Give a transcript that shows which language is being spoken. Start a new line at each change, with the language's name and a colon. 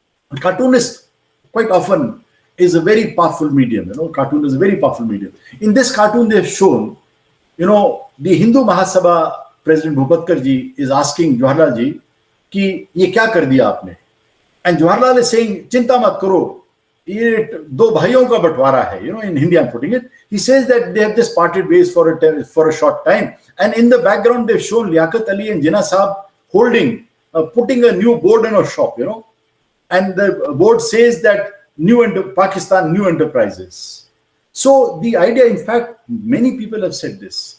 English: A cartoonist quite often is a very powerful medium. Cartoon is a very powerful medium. In this cartoon, they have shown, the Hindu Mahasabha President Bhupatkar ji is asking Jawaharlal ji,
Hindi: कि ये क्या कर दिया आपने?
English: And Jawaharlal is saying,
Hindi: चिंता मत करो, ये दो भाइयों का बंटवारा है,
English: in Hindi I'm putting it. He says that they have just parted ways for a short time, and in the background they've shown Liaquat Ali and Jinnah Sahab holding, putting a new board in a shop, and the board says that Pakistan New Enterprises. So the idea, in fact, many people have said this.